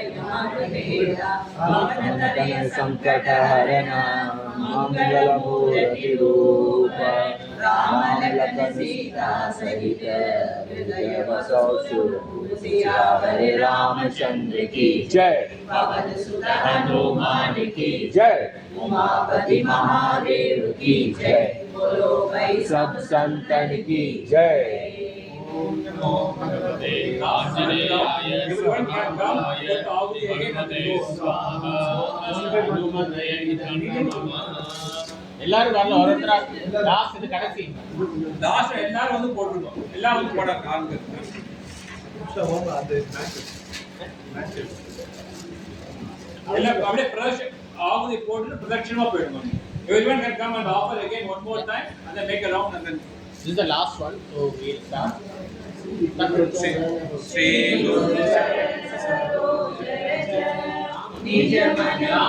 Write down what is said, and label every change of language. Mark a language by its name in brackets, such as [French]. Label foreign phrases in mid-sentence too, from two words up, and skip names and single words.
[Hindi] मेरा पवन तनय संकट हरना मंगल मूर्ति रूप राम लखन सीता सहित हृदय बसो सियावर रामचंद्र की जय पवन सुत हनुमान की जय उमापति महादेव की जय बोलो भाई सब संतन की जय [Tamil] எல்லாரும் வரல ஒருத்தரா லாஸ்ட் இது கடைசி லாஸ்ட் எல்லாரும் வந்து போட்டுருக்கோம் எல்லாம் வந்து போடாங்க ஆளுங்க எல்லாம் அப்படியே பிரதர்ஷன் ஆகுதி போட்டு பிரதட்சணமா போயிடுங்க [English] everyone can come and offer again one more time and then make a round and then this is the last one so we'll start [Hindi] श्री गुरु निज मन